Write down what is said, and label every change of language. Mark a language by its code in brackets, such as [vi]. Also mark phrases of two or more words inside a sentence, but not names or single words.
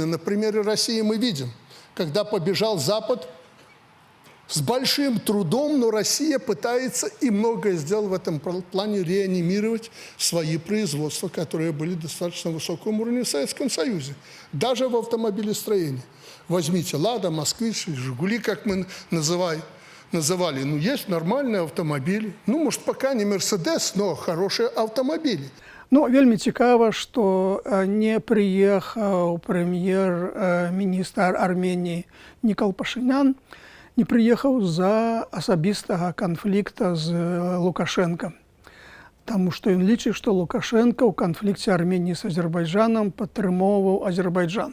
[ru] На примере России мы видим, когда побежал Запад, с большим трудом, но Россия пытается и многое сделать в этом плане, реанимировать свои производства, которые были достаточно высоком уровне в Советском Союзе. Даже в автомобилестроении. Возьмите «Лада», «Москвич», «Жигули», как мы называем. называли, ну, есть нормальные автомобили. Ну, может, пока не Мерседес, но хорошие автомобили. [be] Ну, вельмі цікава, што не прыехаў прэм'ер-міністр Арменіі Нікол Пашынян, не прыехаў з-за асабістага канфлікта з Лукашенко. Таму што ён лічыць, што Лукашенко ў канфлікце Арменіі з Азербайджанам падтрымоўваў Азербайджан.